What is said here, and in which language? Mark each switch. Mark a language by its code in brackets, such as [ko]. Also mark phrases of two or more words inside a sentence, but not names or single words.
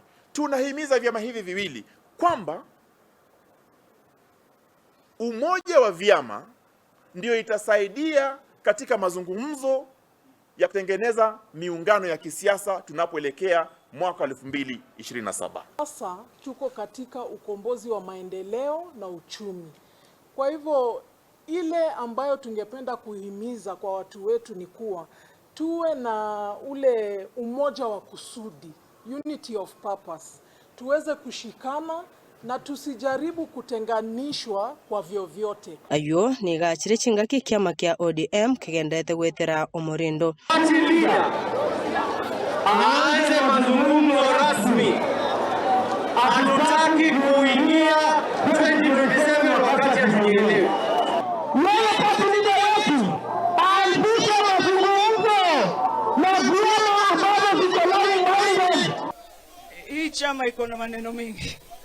[sw] Tunahimiza vyama hivi viwili kwamba umoja wa vyama ndio itasaidia katika mazungumzo ya kutengeneza miungano ya kisiasa tunapoelekea mwaka 2027. Sasa tuko katika ukombozi wa maendeleo na uchumi. Kwa hivyo ile ambayo tungependa kuhimiza kwa watu wetu ni kuwa tuwe na ule umoja wa kusudi, [en] unity of purpose. [sw] Tuweze kushikana na tusijaribu kutenganishwa kwa vyovyote. [guz] Ayo ni gachire chingaki kiama kya ODM kigendete gwetera omorindo. [sw] Aanze mazungumzo rasmi. Hatutaki kuingia 2027 wakati hatujielewi. Hii chama iko na maneno mengi.